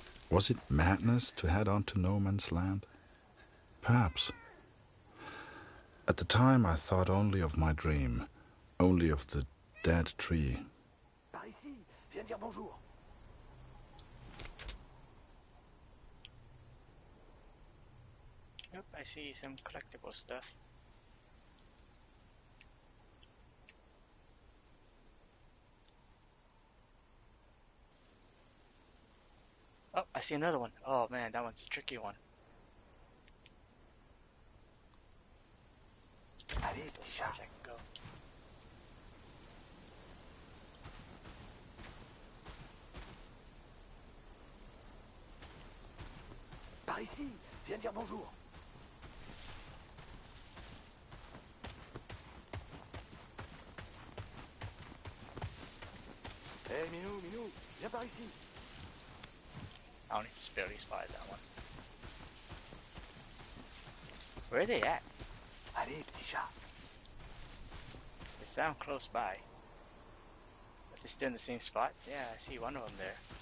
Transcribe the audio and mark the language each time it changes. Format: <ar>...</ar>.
<en>Was it madness to head on to no man's land? Perhaps. At the time I thought only of my dream, only of the dead tree.</en> <fr>Par ici, viens dire bonjour.</fr> <en>Yep, I see some collectible stuff. Oh, I see another one. Oh man, that one's a tricky one.</en> <fr>Allez, petit chat.</fr> <en>I can go.</en> <fr>Par ici, viens dire bonjour. Hé, Minou, Minou, viens par ici.</fr> <en>I only just barely spotted that one. Where are they at?</en> <fr>Allez, petit chat.</fr> <en>They sound close by. But they're still in the same spot? Yeah, I see one of them there.</en>